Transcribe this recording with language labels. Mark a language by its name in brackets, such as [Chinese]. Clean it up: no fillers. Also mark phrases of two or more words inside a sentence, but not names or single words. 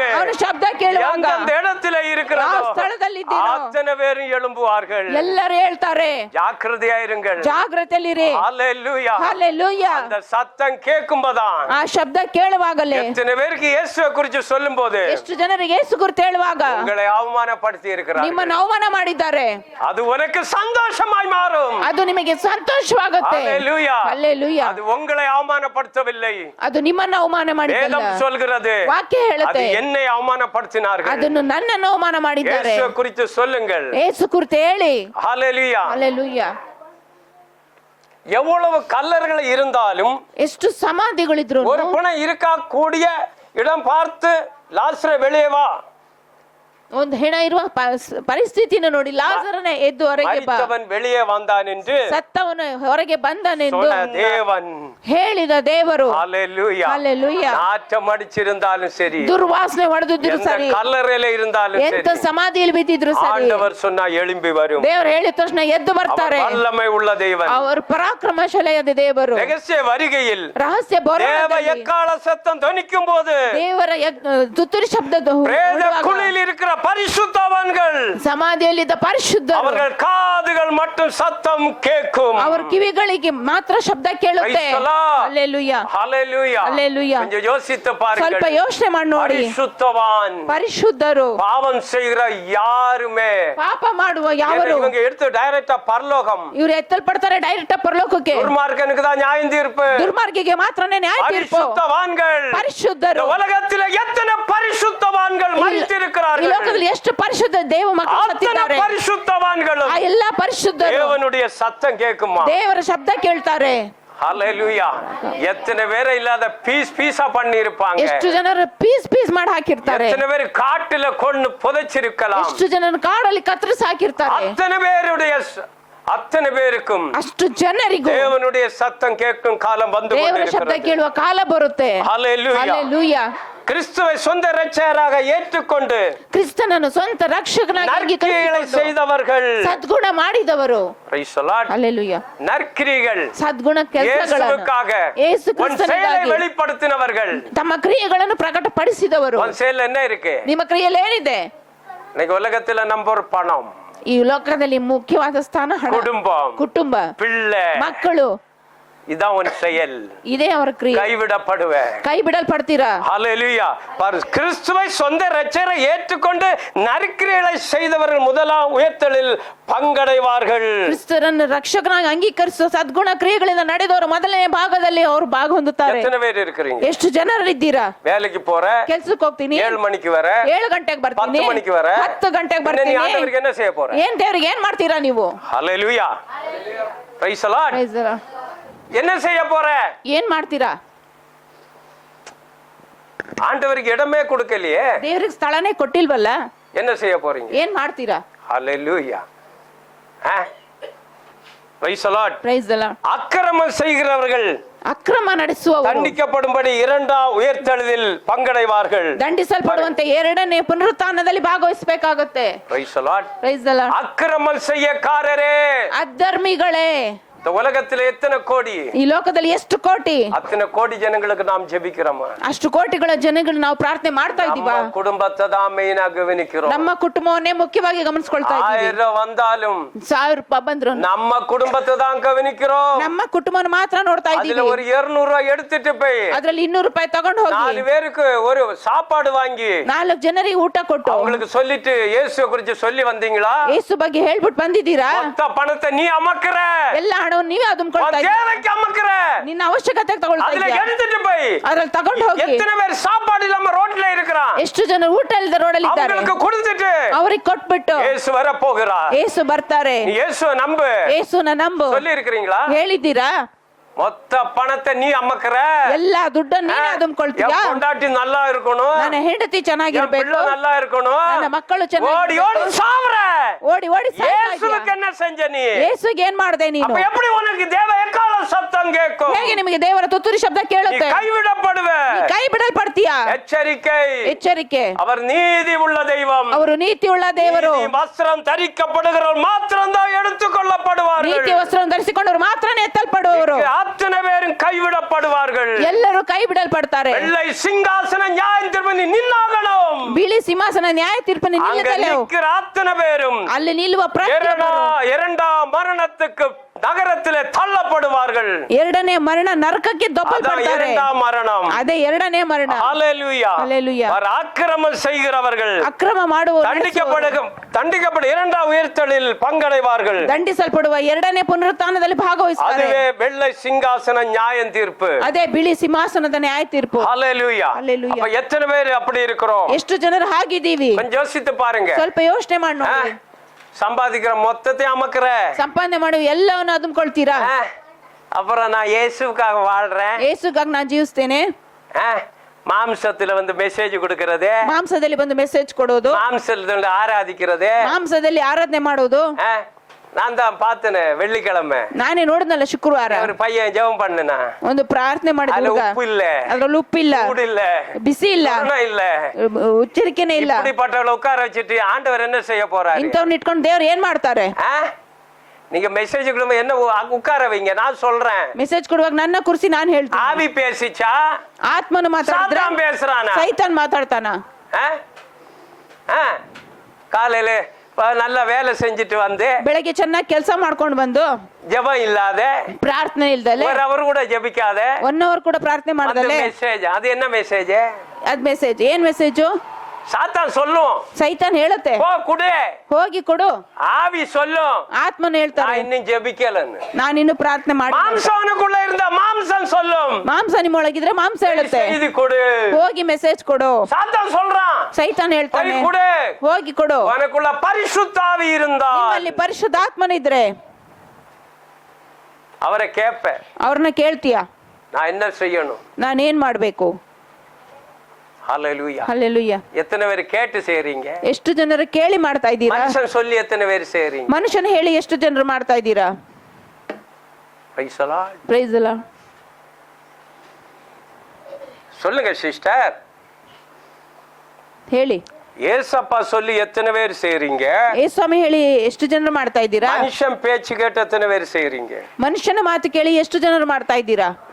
[Kannada] ಅವನು ಶಬ್ದ ಕೇಳುವಾಗ [Tamil] அந்த இடத்துல இருக்கிறதோ [Kannada] ಸ್ಥಳದಲ್ಲಿ ಇದ್ದೀರೋ [Tamil] அத்தனை பேரும் எழும்புவார்கள். [Kannada] ಎಲ್ಲರೂ ಹೇಳ್ತಾರೆ [Tamil] ஜாக்கிரதையாயிருங்கள். [Kannada] ಜಾಗೃತೆಯಲ್ಲಿರಿ. [Tamil] ஹalleluya. [Kannada] ஹalleluya. [Tamil] அந்த சத்தம் கேட்கும்போதான் [Kannada] ಆ ಶಬ್ದ ಕೇಳುವಾಗಲೇ [Tamil] எத்தனை பேருக்கு இயேசுவை குறித்து சொல்லும்போது [Kannada] ಎಷ್ಟು ಜನರಿಗೆ ಯೇಸು ಕುರಿತು ಹೇಳುವಾಗ [Tamil] உங்களை அவமானப்படுத்தி இருக்கிறார்கள். [Kannada] ನಿಮ್ಮನ್ನು ಅವಮಾನ ಮಾಡಿದ್ದಾರೆ. [Tamil] அது உனக்கு சந்தோஷமாய் மாறும். [Kannada] ಅದು ನಿಮಗೆ ಸಂತೋಷವಾಗುತ್ತೆ. [Tamil] ஹalleluya. [Kannada] ಹalleluya. [Tamil] அது உங்களை அவமானப்படுத்தவில்லை. [Kannada] ಅದು ನಿಮ್ಮನ್ನು ಅವಮಾನ ಮಾಡಿದ್ದಲ್ಲ. [Tamil] வேதம் சொல்கிறது [Kannada] ವಾಕ್ಯ [Tamil] அது [Kannada] ಹೇಳುತ್ತೆ [Tamil] என்னை அவமானப்படுத்தினார்கள். [Kannada] ಅದನ್ನು ನನ್ನನ್ನು ಅವಮಾನ ಮಾಡಿದ್ದಾರೆ. [Tamil] இயேசுவை குறித்து சொல்லுங்கள். [Kannada] ಯೇಸು ಕುರಿತು ಹೇಳಿ. [Tamil] ஹalleluya. [Kannada] ಹalleluya. [Tamil] எவ்வளவு கல்லர்கள் இருந்தாலும் [Kannada] ಎಷ್ಟು ಸಮಾಧಿಗಳಿದ್ರು [Tamil] ஒரு பிணம் இருக்க கூடிய இடம் பார்த்து லாசரை வெளியே வா [Kannada] ಒಂದು ಹೆಣ ಇರುವ ಪರಿಸ್ಥಿತಿಯನ್ನು ನೋಡಿ ಲಾಜರನೇ ಎದ್ದು ಹೊರಗೆ ಬಾ, [Tamil] மரித்தவன் வெளியே வந்தான் என்று [Kannada] ಸತ್ತವನು ಹೊರಗೆ ಬಂದನೆಂದು [Tamil] சொன்ன தேவன். [Kannada] ಹೇಳಿದ ದೇವರು. [Tamil] ஹalleluya. [Kannada] ಹಲ್ಲೆಲೂಯಾ. [Tamil] நாற்றம் அடிச்சிருந்தாலும் சரி, [Kannada] ದುರ್ವಾಸನೆ ಹೊಡೆದಿದ್ರು [Tamil] எந்த [Kannada] ಸರಿ, [Tamil] கல்லறையில இருந்தாலும் [Kannada] ಎಂತ [Tamil] சரி, [Kannada] ಸಮಾಧಿಯಲ್ಲಿ ಬಿದ್ದಿದ್ರು ಸರಿ, [Tamil] ஆண்டவர் சொன்னா எழும்பி வரும். [Kannada] ದೇವರು ಹೇಳಿದ ತಕ್ಷಣ ಎದ್ದು [Tamil] அவர் [Kannada] ಬರ್ತಾರೆ. [Tamil] வல்லமை உள்ள தேவன். [Kannada] ಅವರು ಪರಾಕ್ರಮಶಾಲಿಯಾದ ದೇವರು. [Tamil] ரகசிய வருகையில் [Kannada] ರಹಸ್ಯ [Tamil] தேவ [Kannada] ಬರೋಣದಲ್ಲಿ [Tamil] எக்கால சத்தம் துணிக்கும் போது [Kannada] ದೇವರ ತುತ್ತೂರಿ ಶಬ್ದದ [Tamil] பிரேத குழியில் இருக்கிற பரிசுத்தவான்கள் [Kannada] ಸಮಾಧಿಯಲ್ಲಿದ್ದ ಪರಿಶುದ್ಧರು [Tamil] அவர்கள் காதுகள் மட்டும் சத்தம் கேட்கும். [Kannada] ಅವರ ಕಿವಿಗಳಿಗೆ ಮಾತ್ರ ಶಬ್ದ ಕೇಳುತ್ತೆ. [English] Praise the Lord. [Kannada] ಹಲ್ಲೆಲೂಯಾ. [Tamil] ஹalleluya. [Kannada] ಹಲ್ಲೆಲೂಯಾ. [Tamil] கொஞ்சம் யோசித்து [Kannada] ಸ್ವಲ್ಪ [Tamil] பாருங்கள். [Kannada] ಯೋಚನೆ ಮಾಡಿ ನೋಡಿ. [Tamil] பரிசுத்தவான் [Kannada] ಪರಿಶುದ್ಧರು, [Tamil] பாவம் செய்கிற யாருமே [Kannada] ಪಾಪ ಮಾಡುವ ಯಾವರು [Tamil] இவங்க எடுத்து டைரக்டா பரலோகம். [Kannada] ಇವರು ಎತ್ತಲ್ಪಡ್ತಾರೆ ಡೈರೆಕ್ಟ್ ಪರಲೋಕಕ್ಕೆ. [Tamil] துர்மார்க்கனுக்கு தான் நியாயம் தீர்ப்பு. [Kannada] ದುರ್ಮಾರ್ಗಿಗೆ ಮಾತ್ರನೇ ನ್ಯಾಯ ತೀರ್ಪು. [Tamil] பரிசுத்தவான்கள் [Kannada] ಪರಿಶುದ್ಧರು. [Tamil] இந்த உலகத்தில் எத்தனை பரிசுத்தவான்கள் [Kannada] ಈ [Tamil] மரித்திருக்கிறார்கள். [Kannada] ಲೋಕದಲ್ಲಿ ಎಷ್ಟು ಪರಿಶುದ್ಧ ದೇವ ಮಕ್ಕಳು [Tamil] அத்தனை [Kannada] ಸತ್ತಿದ್ದಾರೆ. [Tamil] பரிசுத்தவான்களும் [Kannada] ಆ ಎಲ್ಲಾ ಪರಿಶುದ್ಧರು [Tamil] தேவனுடைய சத்தம் கேட்குமா? [Kannada] ದೇವರ ಶಬ್ದ ಕೇಳ್ತಾರೆ. [Tamil] ஹalleluya. எத்தனை பேரை இல்லாத பீஸ் பீஸா பண்ணி இருப்பாங்க. [Kannada] ಎಷ್ಟು ಜನರು [English] piece piece [Kannada] ಮಾಡಿ ಹಾಕಿರ್ತಾರೆ. [Tamil] எத்தனை பேர் காட்டுல கொண்டு புதைச்சிருக்கலாம். [Kannada] ಎಷ್ಟು ಜನರು ಕಾಡಲ್ಲಿ ಕತ್ತರಿಸಿ ಹಾಕಿರ್ತಾರೆ. [Tamil] அத்தனை பேருக்கும் [Kannada] ಅಷ್ಟು ಜನರಿಗೂ [Tamil] தேவனுடைய சத்தம் கேட்கும் காலம் வந்து [Kannada] ದೇವರ ಶಬ್ದ [Tamil] கொண்டிருக்கிறது. [Kannada] ಕೇಳುವ ಕಾಲ ಬರುತ್ತೆ. [Tamil] ஹalleluya. [Kannada] ಹಲ್ಲೆಲೂಯಾ. [Tamil] கிறிஸ்துவை சொந்த இரட்சகராக ஏற்றுக்கொண்டு [Kannada] ಕ್ರಿಸ್ತನನ್ನು ಸ್ವಂತ ರಕ್ಷಕನಾಗಿ [Tamil] நற்கிரிகளை [Kannada] ಅಂಗೀಕರಿಸಿಕೊಂಡು [Tamil] செய்தவர்கள், [Kannada] ಸದ್ಗುಣ ಮಾಡಿದವರು. [English] Praise the Lord. [Kannada] ಹಲ್ಲೆಲೂಯಾ. [Tamil] நற்கிரிகள் [Kannada] ಸದ್ಗುಣ ಕೆಲಸಗಳನ್ನು [Tamil] இயேசுவுக்காக [Kannada] ಯೇಸು [Tamil] உன் செயலை [Kannada] ಕ್ರಿಸ್ತನಿಗಾಗಿ [Tamil] வெளிப்படுத்தினவர்கள். [Kannada] ತಮ್ಮ ಕ್ರಿಯೆಗಳನ್ನು ಪ್ರಕಟಪಡಿಸಿದವರು. [Tamil] உன் செயல் என்ன இருக்கு? [Kannada] ನಿಮ್ಮ ಕ್ರಿಯೆಯಲ್ಲಿ ಏನಿದೆ? [Tamil] இன்னைக்கு உலகத்துல நம்பர் பணம், [Kannada] ಈ ಲೋಕದಲ್ಲಿ ಮುಖ್ಯವಾದ ಸ್ಥಾನ ಹಣ, [Tamil] குடும்பம், [Kannada] ಕುಟುಂಬ, [Tamil] பிள்ளை. [Kannada] ಮಕ್ಕಳು. [Tamil] இதான் உன் செயல். [Kannada] ಇದೇ ಅವರ ಕ್ರಿಯೆ. [Tamil] கைவிடப்படுவ. [Kannada] ಕೈ ಬಿಡಲ್ಪಡ್ತೀರಾ? [Tamil] ஹalleluya. கிறிஸ்துவை சொந்த இரட்சகரை ஏற்றுக்கொண்டு நற்கிரிகளை செய்தவர்கள் முதலாம் உயர்த்தலில் பங்கடைவார்கள். [Kannada] ಕ್ರಿಸ್ತರನ್ನು ರಕ್ಷಕನಾಗಿ ಅಂಗೀಕರಿಸುವ ಸದ್ಗುಣ ಕ್ರಿಯೆಗಳಿಂದ ನಡೆದವರು ಮೊದಲನೇ ಭಾಗದಲ್ಲಿ ಅವರು ಭಾಗ ಹೊಂದುತ್ತಾರೆ. [Tamil] எத்தனை பேர் இருக்கிறீங்க? [Kannada] ಎಷ್ಟು ಜನರಿದ್ದೀರಾ? [Tamil] வேலைக்கு போற, [Kannada] ಕೆಲ್ಸಕ್ಕೆ ಹೋಗ್ತೀನಿ, [Tamil] 7 மணிக்கு வர, [Kannada] 7 ಗಂಟೆಗೆ ಬರ್ತೀನಿ, [Tamil] 10 மணிக்கு வர, [Kannada] 10 ಗಂಟೆಗೆ [Tamil] நீ [Kannada] ಬರ್ತೀನಿ. [Tamil] ஆண்டவருக்கு என்ன செய்ய போற? [Kannada] ಏನ್ ದೇವ್ರಿಗೆ ಏನ್ ಮಾಡ್ತೀರಾ ನೀವು? [Tamil] ஹalleluya. [English] Praise the Lord. Praise the Lord. [Tamil] என்ன செய்ய போற? [Kannada] ಏನ್ ಮಾಡ್ತೀರಾ? [Tamil] ஆண்டவருக்கு இடமே கொடுக்கலையே, [Kannada] ದೇವ್ರಿಗೆ ಸ್ಥಳನೇ ಕೊಟ್ಟಿಲ್ವಲ್ಲ, [Tamil] என்ன செய்ய போறீங்க? [Kannada] ಏನ್ ಮಾಡ್ತೀರಾ? [Tamil] ஹalleluya. [English] Praise the Lord. Praise the Lord. [Tamil] அக்கிரமம் செய்கிறவர்கள் [Kannada] ಅಕ್ರಮ ನಡೆಸುವವರು [Tamil] தண்டிக்கப்படும்படி இரண்டாம் உயர்த்தெழுதில் பங்கடைவார்கள். [Kannada] ದಂಡಿಸಲ್ಪಡುವಂತೆ ಎರಡನೇ ಪುನರುತ್ಥಾನದಲ್ಲಿ ಭಾಗವಹಿಸಬೇಕಾಗುತ್ತೆ. [English] Praise the Lord. Praise the Lord. [Tamil] அக்கிரமம் செய்யக்காரரே, [Kannada] ಅಧರ್ಮಿಗಳೇ, [Tamil] இந்த உலகத்துல எத்தனை கோடி, [Kannada] ಈ ಲೋಕದಲ್ಲಿ ಎಷ್ಟು ಕೋಟಿ, [Tamil] அத்தனை கோடி ஜனங்களுக்கு நாம் ஜெபிக்கிறோம். [Kannada] ಅಷ್ಟು ಕೋಟಿಗಳ ಜನಗಳು ನಾವು ಪ್ರಾರ್ಥನೆ ಮಾಡ್ತಾ ಇದೀವಾ? [Tamil] நம்ம குடும்பத்தை தான் மெயினா கவனிக்கிறோம். [Kannada] ನಮ್ಮ ಕುಟುಂಬವನ್ನೇ ಮುಖ್ಯವಾಗಿ ಗಮನಿಸ್ಕೊಳ್ತಾ ಇದ್ದೀವಿ. [Tamil] 1000 வந்தாலும் [Kannada] 1000 ರೂಪಾಯಿ ಬಂದ್ರು [Tamil] நம்ம குடும்பத்தை தான் கவனிக்கிறோம். [Kannada] ನಮ್ಮ ಕುಟುಂಬನ ಮಾತ್ರ ನೋಡ್ತಾ [Tamil] அதுல [Kannada] ಇದ್ದೀವಿ. [Tamil] ஒரு 200 ரூபாய் எடுத்துட்டு போய் [Kannada] ಅದ್ರಲ್ಲಿ 200 ರೂಪಾಯಿ ತಗೊಂಡು ಹೋಗಿ [Tamil] 4 பேருக்கு ஒரு சாப்பாடு வாங்கி [Kannada] 4 ಜನರಿಗೆ ಊಟ ಕೊಟ್ಟು [Tamil] அவங்களுக்கு சொல்லிட்டு இயேசுவை குறித்து சொல்லி வந்தீங்களா? [Kannada] ಯೇಸು ಬಗ್ಗೆ ಹೇಳ್ಬಿಟ್ಟು ಬಂದಿದ್ದೀರಾ? [Tamil] மொத்த பணத்தை நீ அமக்குற, [Kannada] ಎಲ್ಲ ಹಣವನ್ನು ನೀವೇ ಅದುಮ್ಕೊಳ್ತಾ ಇದ್ದೀರಾ. [Tamil] தேவைக்கு அமக்குற, [Kannada] ನಿನ್ನ ಅವಶ್ಯಕತೆಗೆ ತಗೊಳ್ತಾ [Tamil] அதுல [Kannada] ಇದ್ದೀರಾ? [Tamil] எடுத்துட்டு போய் [Kannada] ಅದ್ರಲ್ಲಿ ತಗೊಂಡು ಹೋಗಿ [Tamil] எத்தனை பேர் சாப்பாடு இல்லாம ரோட்ல இருக்கிறான், [Kannada] ಎಷ್ಟು ಜನ ಊಟ ಇಲ್ಲದೆ ರೋಡಲ್ಲಿ ಇದ್ದಾರೆ, [Tamil] அவங்களுக்கு கொடுத்துட்டு [Kannada] ಅವ್ರಿಗೆ ಕೊಟ್ಬಿಟ್ಟು [Tamil] இயேசு வர போகிறார். [Kannada] ಯೇಸು ಬರ್ತಾರೆ. [Tamil] நீ இயேசுவை நம்பு [Kannada] ಯೇಸುನ ನಂಬು [Tamil] சொல்லி இருக்கிறீங்களா? [Kannada] ಹೇಳಿದ್ದೀರಾ? [Tamil] மொத்த பணத்தை நீ அமக்குற, [Kannada] ಎಲ್ಲ ದುಡ್ಡನ್ನು ನೀನೇ ಅದುಮ್ಕೊಳ್ತೀಯಾ? [Tamil] என் பொண்டாட்டி நல்லா இருக்கணும், [Kannada] ನನ್ನ ಹೆಂಡತಿ [Tamil] என் [Kannada] ಚೆನ್ನಾಗಿರ್ಬೇಕು, [Tamil] பிள்ளை நல்லா இருக்கணும், [Kannada] ನನ್ನ ಮಕ್ಕಳು [Tamil] ஓடி ஓடி [Kannada] ಚೆನ್ನಾಗಿ [Tamil] சாவற. [Kannada] ಓಡಿ ಓಡಿ ಸಾಯ್ತಾ ಇದ್ದೀಯಾ? [Tamil] இயேசுவுக்கு என்ன செஞ்ச நீ? [Kannada] ಯೇಸುಗೆ ಏನ್ ಮಾಡ್ದೆ ನೀನು? [Tamil] அப்ப எப்படி உனக்கு தேவ எக்கால சத்தம் கேட்கும்? [Kannada] ಹೇಗೆ ನಿಮಗೆ ದೇವರ ತುತ್ತೂರಿ ಶಬ್ದ [Tamil] நீ [Kannada] ಕೇಳುತ್ತೆ? [Tamil] கைவிடப்படுவ. [Kannada] ನೀ ಕೈ ಬಿಡಲ್ಪಡ್ತೀಯಾ? [Tamil] எச்சரிக்கை, [Kannada] ಎಚ್ಚರಿಕೆ. [Tamil] அவர் நீதி உள்ள தெய்வம். [Kannada] ಅವರು ನೀತಿ ಉಳ್ಳ ದೇವರು. [Tamil] நீதி வஸ்திரம் தரிக்கப்படுகிறவர் மாத்திரம் தான் எடுத்துக்கொள்ளப்படுவார்கள். [Kannada] ನೀತಿ ವಸ್ತ್ರವನ್ನು ಧರಿಸಿಕೊಂಡವರು ಮಾತ್ರನೇ ಎತ್ತಲ್ಪಡುವವರು. [Tamil] அத்தனை பேரும் கைவிடப்படுவார்கள். [Kannada] ಎಲ್ಲರೂ ಕೈ ಬಿಡಲ್ಪಡ್ತಾರೆ. [Tamil] வெள்ளை சிங்காசன நியாயம் தீர்ப்பு நின்னாகணும். [Kannada] ಬಿಳಿ ಸಿಂಹಾಸನ ನ್ಯಾಯ ತೀರ್ಪಿನ [Tamil] அங்க [Kannada] ನಿಲ್ಲದಲ್ಲೇ [Tamil] நிற்கிற அத்தனை பேரும் [Kannada] ಅಲ್ಲಿ ನಿಲ್ಲುವ ಪ್ರತಿಯೊಬ್ಬರು [Tamil] இரண்டாம் மரணத்துக்கு நகரத்திலே தள்ளப்படுவார்கள். [Kannada] ಎರಡನೇ ಮರಣ ನರಕಕ್ಕೆ [Tamil] அதான் [Kannada] ದೊಬ್ಬಲ್ಪಡ್ತಾರೆ. [Tamil] இரண்டாம் மரணம். [Kannada] ಅದೇ ಎರಡನೇ ಮರಣ. [Tamil] ஹalleluya. ஹalleluya. அக்கிரமம் செய்கிறவர்கள் [Kannada] ಅಕ್ರಮ ಮಾಡುವವರು [Tamil] தண்டிக்கப்பட இரண்டாம் உயர்த்தலில் பங்கடைவார்கள். [Kannada] ದಂಡಿಸಲ್ಪಡುವ ಎರಡನೇ ಪುನರುತ್ಥಾನದಲ್ಲಿ ಭಾಗವಹಿಸುತ್ತಾರೆ. [Tamil] அதுவே வெள்ளை சிங்காசன நியாயம் தீர்ப்பு. [Kannada] ಅದೇ ಬಿಳಿ ಸಿಂಹಾಸನದ ನ್ಯಾಯ ತೀರ್ಪು. [Tamil] ஹalleluya. ஹalleluya. அப்ப எத்தனை பேர் அப்படி இருக்கிறோம்? [Kannada] ಎಷ್ಟು ಜನರು ಹಾಗಿದ್ದೀವಿ? [Tamil] கொஞ்சம் யோசித்து பாருங்க. [Kannada] ಸ್ವಲ್ಪ ಯೋಚನೆ ಮಾಡಿ ನೋಡಿ. [Tamil] சம்பாதிக்கிற மொத்தத்தை அமக்குற, [Kannada] ಸಂಪಾದನೆ ಮಾಡುವ ಎಲ್ಲವನ್ನು ಅದುಮ್ಕೊಳ್ತೀರಾ? [Tamil] அப்புறம் நான் இயேசுக்காக வாழ்றேன், [Kannada] ಯೇಸುಗಾಗಿ ನಾನು ಜೀವಿಸ್ತೇನೆ, [Tamil] மாம்சத்துல வந்து மெசேஜ் கொடுக்கறது, [Kannada] ಮಾಂಸದಲ್ಲಿ ಬಂದು ಮೆಸೇಜ್ ಕೊಡೋದು, [Tamil] மாம்சத்துல ஆராதிக்கிறது. [Kannada] ಮಾಂಸದಲ್ಲಿ ಆರಾಧನೆ ಮಾಡೋದು. [Tamil] நான் தான் பார்த்தேனே வெள்ளிக்கிழமை, [Kannada] ನಾನೇ ನೋಡಿದ್ನಲ್ಲ ಶುಕ್ರವಾರ, [Tamil] ஒரு பையன் ஜெபம் பண்ணுனா, [Kannada] ಒಂದು ಪ್ರಾರ್ಥನೆ ಮಾಡಿದ [Tamil] அதுல [Kannada] ಹುಡುಗ. [Tamil] உப்பு இல்ல, [Kannada] ಅದ್ರಲ್ಲಿ ಉಪ್ಪಿಲ್ಲ, [Tamil] சூடு இல்ல, [Kannada] ಬಿಸಿ ಇಲ್ಲ, [Tamil] கொரோனா இல்ல, [Kannada] ಉಚ್ಚರಿಕೆನೇ ಇಲ್ಲ. [Tamil] இப்படிப்பட்டவளை உட்கார வச்சுட்டு ஆண்டவர் என்ன செய்ய போறாரு? [Kannada] ಇಂಥವ್ನ ಇಟ್ಕೊಂಡು ದೇವ್ರು ಏನ್ ಮಾಡ್ತಾರೆ? [Tamil] நீங்க மெசேஜ் என்ன உட்கார வைங்க, நான் சொல்றேன். [Kannada] ಮೆಸೇಜ್ ಕೊಡುವಾಗ ನನ್ನ ಕುರ್ಸಿ ನಾನು ಹೇಳ್ತೀನಿ. [Tamil] ஆவி பேசிச்சா, [Kannada] ಆತ್ಮನು ಮಾತಾಡಿದ್ರೆ [Tamil] சாத்தான் பேசுறானா? [Kannada] ಸೈತಾನ್ ಮಾತಾಡ್ತಾನ. [Tamil] காலையில நல்ல வேலை செஞ்சுட்டு வந்து [Kannada] ಬೆಳಗ್ಗೆ ಚೆನ್ನಾಗಿ ಕೆಲಸ ಮಾಡ್ಕೊಂಡು ಬಂದು [Tamil] ஜெபம் இல்லாத, [Kannada] ಪ್ರಾರ್ಥನೆ ಇಲ್ದಲೆ, [Tamil] ஒரு அவர் கூட ஜெபிக்காத [Kannada] 1 hour ಕೂಡ ಪ್ರಾರ್ಥನೆ ಮಾಡದಲೆ [Tamil] மெசேஜ், அது என்ன மெசேஜ்? [Kannada] ಅದ್ ಮೆಸೇಜ್ ಏನ್ ಮೆಸೇಜು? [Tamil] சாத்தான் சொல்லும், [Kannada] ಸೈತಾನ್ ಹೇಳುತ್ತೆ [Tamil] போ குடு. [Kannada] ಹೋಗಿ ಕೊಡು. [Tamil] ஆவி சொல்லும், [Kannada] ಆತ್ಮನು [Tamil] நான் [Kannada] ಹೇಳ್ತಾರೆ [Tamil] இன்னும் ஜெபிக்கலன்னு. [Kannada] ನಾನಿನ್ನು ಪ್ರಾರ್ಥನೆ ಮಾಡಿ. [Tamil] மாம்சனுக்குள்ள இருந்த மாம்சம் சொல்லும், [Kannada] ಮಾಂಸ ನಿಮ್ಮೊಳಗಿದ್ರೆ ಮಾಂಸ ಹೇಳುತ್ತೆ [Tamil] செய்தி கொடு. [Kannada] ಹೋಗಿ ಮೆಸೇಜ್ ಕೊಡು. [Tamil] சாத்தான் சொல்றான், [Kannada] ಸೈತಾನ್ ಹೇಳ್ತಾನೆ [Tamil] போய் கொடு. [Kannada] ಹೋಗಿ ಕೊಡು. [Tamil] உனக்குள்ள பரிசுத்த ஆவி இருந்தா [Kannada] ನಿಮ್ಮಲ್ಲಿ ಪರಿಶುದ್ಧಾತ್ಮನಿದ್ರೆ [Tamil] அவரை கேட்ப, [Kannada] ಅವ್ರನ್ನ ಕೇಳ್ತೀಯ, [Tamil] நான் என்ன செய்யணும்? [Kannada] ನಾನೇನ್ ಮಾಡ್ಬೇಕು? [Tamil] ஹல்லேலூயா. [Kannada] ಹಲ್ಲೆಲೂಯಾ. [Tamil] எத்தனை பேர் கேட்டு செய்றீங்க? [Kannada] ಎಷ್ಟು ಜನರು ಕೇಳಿ ಮಾಡ್ತಾ ಇದ್ದೀರಾ? [Tamil] மனுஷன் சொல்லி எத்தனை பேர் செய்றீங்க? [Kannada] ಮನುಷ್ಯನ ಹೇಳಿ ಎಷ್ಟು ಜನರು ಮಾಡ್ತಾ ಇದ್ದೀರಾ? [English] Praise the Lord. Praise the Lord. [Tamil] சொல்லுங்க சிஸ்டர். [Kannada] ಹೇಳಿ. [Tamil] ஏசப்பா சொல்லி எத்தனை பேர் செய்றீங்க? [Kannada] ಯೇಸುಸ್ವಾಮಿ ಹೇಳಿ ಎಷ್ಟು ಜನರು ಮಾಡ್ತಾ ಇದ್ದೀರಾ? [Tamil] மனுஷன் பேச்சு கேட்டு எத்தனை பேர் செய்றீங்க? [Kannada] ಮನುಷ್ಯನ ಮಾತು ಕೇಳಿ ಎಷ್ಟು ಜನರು ಮಾಡ್ತಾ ಇದ್ದೀರಾ?